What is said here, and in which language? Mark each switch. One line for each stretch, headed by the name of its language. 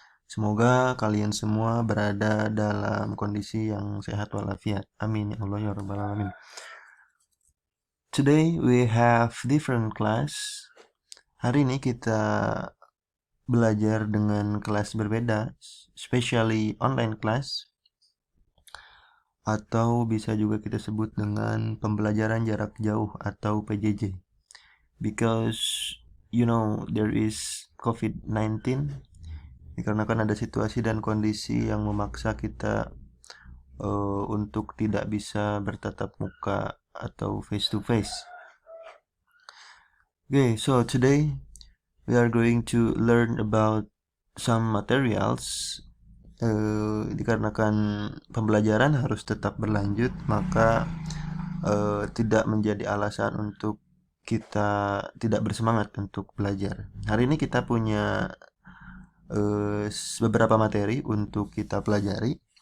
Indonesian: Semoga kalian semua berada dalam kondisi yang sehat walafiat.
Arabic: Amin ya Allah ya rabbal alamin.
English: Today we have different class.
Indonesian: Hari ini kita belajar dengan kelas berbeda,
English: especially online class,
Indonesian: atau bisa juga kita sebut dengan pembelajaran jarak jauh atau PJJ.
English: Because there is COVID-19,
Indonesian: dikarenakan ada situasi dan kondisi yang memaksa kita untuk tidak bisa bertatap muka atau
English: face to face. Okay, so today we are going to learn about some materials.
Indonesian: Dikarenakan pembelajaran harus tetap berlanjut, maka tidak menjadi alasan untuk kita tidak bersemangat untuk belajar. Hari ini kita punya beberapa materi untuk kita pelajari.